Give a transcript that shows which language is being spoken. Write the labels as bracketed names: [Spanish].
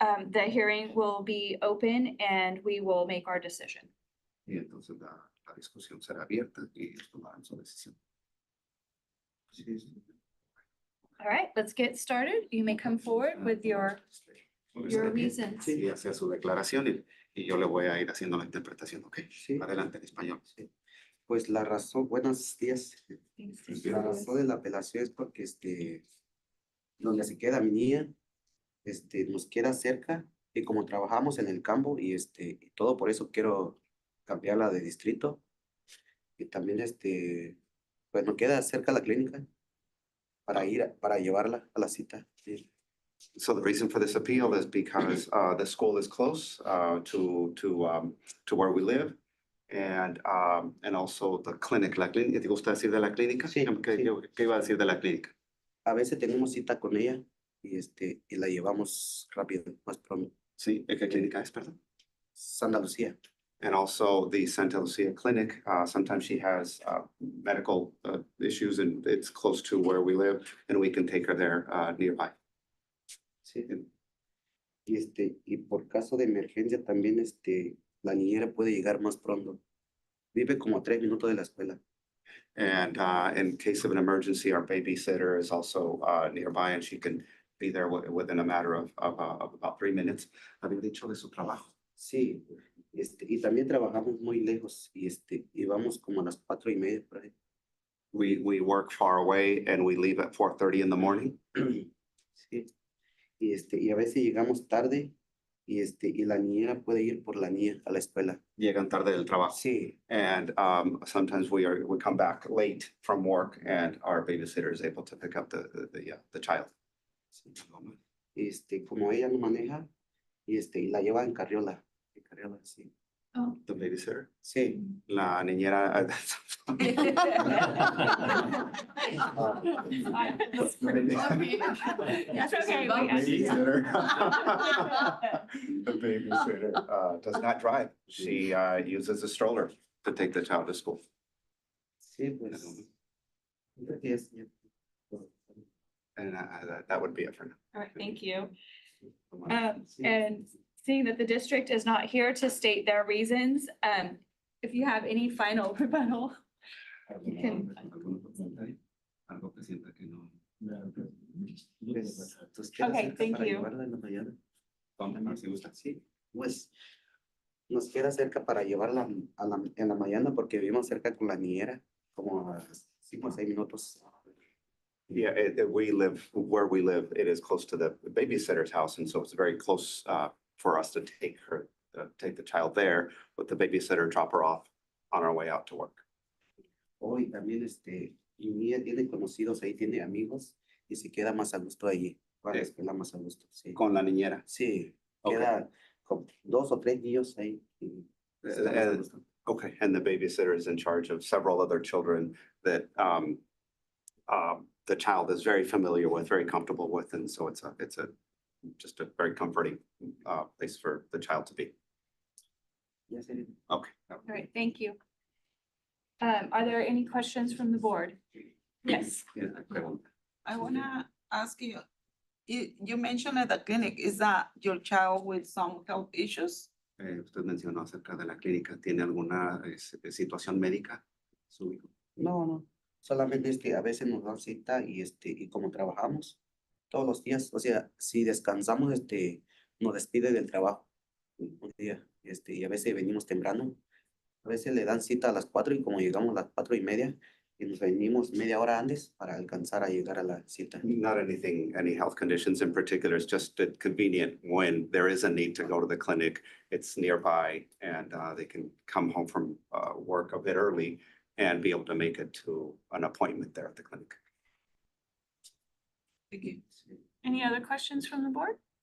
[English] The hearing will be open and we will make our decision. [Spanish] La discusión será abierta y ellos tomarán su decisión. [English] All right, let's get started. You may come forward with your reasons. [Spanish] Sí, hacia su declaración y yo le voy a ir haciendo la interpretación, ¿ok? Sí. Adelante en español. Sí. Pues la razón, buenos días. La razón de la apelación es porque donde se queda mi niña nos queda cerca y como trabajamos en el campo y todo por eso quiero cambiarla de distrito y también pues nos queda cerca la clínica para llevarla a la cita. Sí. [English] So the reason for this appeal is because the school is close to where we live. And also the clinic, [Spanish] la clínica, ¿te gusta decir de la clínica? Sí, ¿Qué, sí. qué iba a decir de la clínica? A veces tenemos cita con ella y la llevamos rápido, más pronto. Sí, ¿qué clínica es, perdón? Santa Lucía. [English] And also the Santa Lucia Clinic, sometimes she has medical issues and it's close to where we live and we can take her there nearby. [Spanish] Sí. Y por caso de emergencia también la niñera puede llegar más pronto. Vive como a 3 minutos de la escuela. [English] And in case of an emergency, our babysitter is also nearby and she can be there within a matter of about 3 minutes. [Spanish] Había dicho de su trabajo. Sí, y también trabajamos muy lejos y vamos como a las 4:30 por ahí. [English] We work far away and we leave at 4:30 in the morning. [Spanish] Sí, y a veces llegamos tarde y la niñera puede ir por la niña a la escuela. Llegan tarde del trabajo. Sí, [English] And sometimes we come back late from work and our babysitter is able to pick up the child. [Spanish] como ella no maneja y la lleva en carriola, sí. Oh. [English] The babysitter. [Spanish] Sí. La niñera. [English] That's okay. The babysitter does not drive. She uses a stroller to take the child to school. [Spanish] Sí, pues. [English] Yes, yeah. And that would be it for now. All right, thank you. And seeing that the district is not here to state their reasons, if you have any final rebuttal, you can. [Spanish] Algo que sienta que no. [English] Okay, thank you. [Spanish] Si gusta, sí. Pues nos queda cerca para llevarla en la mañana porque vivimos cerca con la niñera, como a 5 o 6 minutos. [English] Yeah, we live where we live. It is close to the babysitter's house, and so it's very close for us to take the child there, with the babysitter drop her off on our way out to work. [Spanish] Hoy también mi niña tiene conocidos ahí, tiene amigos y se queda más a gusto allí. Va a la escuela más a gusto, sí. Con la niñera. Sí, [English] Okay. [Spanish] queda con 2 o 3 niños ahí. Y está más a gusto. [English] Okay, and the babysitter is in charge of several other children that the child is very familiar with, very comfortable with, and so it's just a very comforting place for the child to be. [Spanish] Ya sé. [English] Okay. All right, thank you. Are there any questions from the board? Yes. I wanna ask you, you mentioned at the clinic, is that your child with some health issues? [Spanish] Usted mencionó acerca de la clínica. ¿Tiene alguna situación médica? Su hijo. No, solamente a veces nos dan cita y como trabajamos todos los días, o sea, si descansamos, nos despide del trabajo un día, y a veces venimos temprano, a veces le dan cita a las 4 y como llegamos a las 4:30 y nos venimos media hora antes para alcanzar a llegar a la cita. [English] Not any health conditions in particular. It's just convenient when there is a need to go to the clinic. It's nearby and they can come home from work a bit early and be able to make it to an appointment there at the clinic. Thank you. Any other questions from the board?